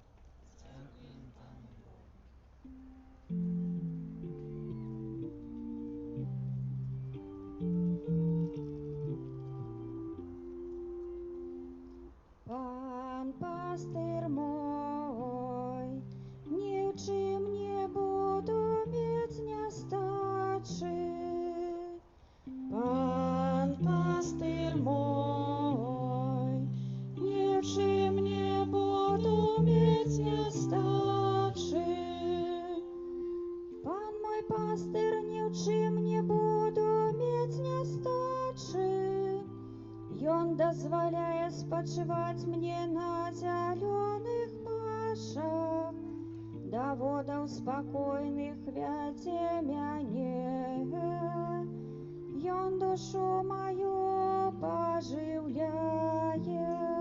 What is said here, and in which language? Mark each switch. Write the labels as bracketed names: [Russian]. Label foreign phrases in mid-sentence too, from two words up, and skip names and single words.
[Rusyn] Пан пастир мой, ні в чим не буду мець нестачи. Пан пастир мой, ні в чим не буду мець нестачи. Пан мой пастир, ні в чим не буду мець нестачи. [Belarusian] Ён дазваляе спачываць мне на зялёных пашах, да водаў спакойных вядзе мяне. Ён душу маю пажыўляе.